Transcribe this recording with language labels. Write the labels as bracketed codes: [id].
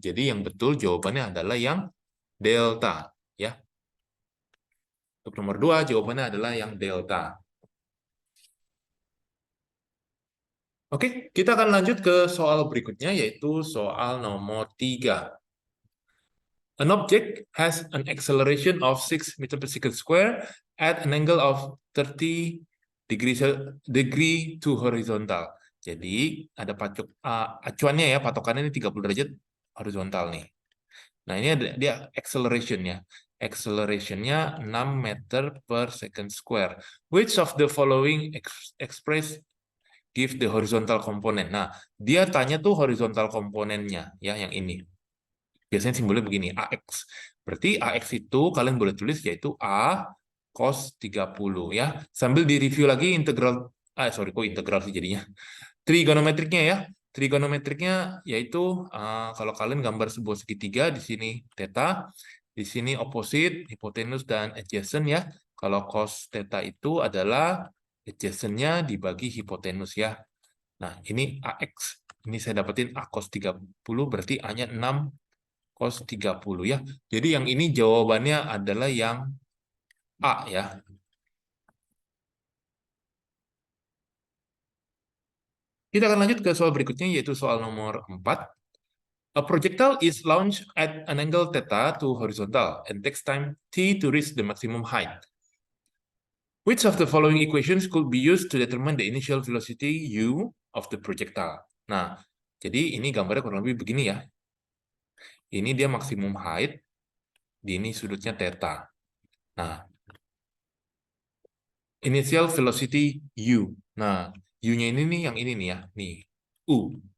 [id] Jadi yang betul jawabannya adalah yang delta. Ya. Untuk nomor 2 jawabannya adalah yang delta. Oke, kita akan lanjut ke soal berikutnya, yaitu soal nomor 3. [en] An object has an acceleration of 6 meter per second square at an angle of 30 degree to horizontal. [id] Jadi ada acuannya ya, patokannya ini 30 derajat horizontal nih. Nah, ini ada dia acceleration-nya. Acceleration-nya 6 meter per second square. [en] Which of the following express give the horizontal component? [id] Nah, dia tanya tuh horizontal komponennya ya yang ini. Biasanya simbolnya begini, AX. Berarti AX itu kalian boleh tulis yaitu A cos 30 ya. Sambil direview lagi integral, sorry kok integral sih jadinya. Trigonometriknya ya. Trigonometriknya yaitu kalau kalian gambar sebuah segitiga di sini theta, di sini opposite, hipotenus dan adjacent ya. Kalau cos theta itu adalah adjacent-nya dibagi hipotenus ya. Nah, ini AX. Ini saya dapetin A cos 30, berarti A-nya 6 cos 30 ya. Jadi yang ini jawabannya adalah yang A ya. Kita akan lanjut ke soal berikutnya, yaitu soal nomor 4. [en] A projectile is launched at an angle theta to horizontal and takes time t to reach the maximum height. Which of the following equations could be used to determine the initial velocity u of the projectile? [id] Nah, jadi ini gambarnya kurang lebih begini ya. Ini dia maksimum height, di ini sudutnya theta. Nah, initial velocity u. Nah, u-nya ini nih yang ini nih ya, nih u.